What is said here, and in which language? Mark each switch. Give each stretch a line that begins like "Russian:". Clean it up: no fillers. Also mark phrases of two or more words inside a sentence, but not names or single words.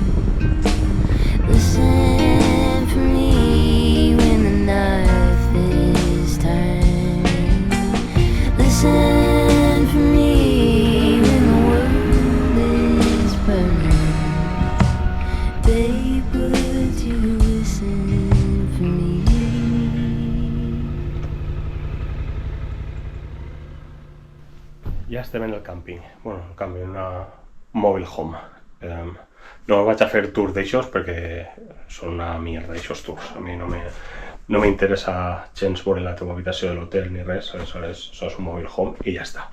English: Listen for me when the knife is turning. Listen for me when the world is burning. Babe, would you listen for me?
Catalan: Ja estem en el càmping, bueno, en canvi, una
English: mobile home.
Catalan: No vaig a fer tours d'aixòs perquè són una mierda d'aixòs tours. A mi no m'interessa gens veure la teva habitació de l'hotel ni res, aleshores això és un
English: mobile home
Catalan: i ja està.